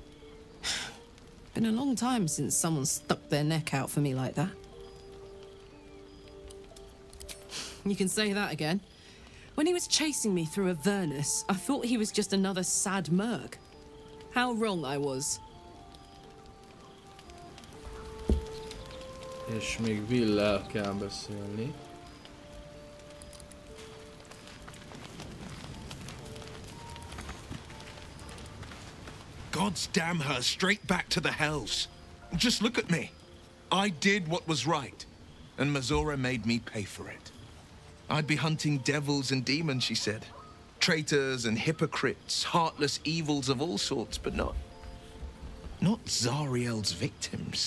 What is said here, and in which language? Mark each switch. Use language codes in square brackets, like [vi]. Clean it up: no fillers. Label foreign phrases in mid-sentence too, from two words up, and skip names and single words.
[en] Been a long time since someone stuck their neck out for me like that. You can say that again. When he was chasing me through Avernus, I thought he was just another sad merc. How wrong I was. [hu] És még Will-lel kell beszélni. [en] Gods damn her straight back to the hells. Just look at me. I did what was right, and Mazora made me pay for it. I'd be hunting devils and demons, she said. Traitors and hypocrites, heartless evils of all sorts, but not Zariel's victims.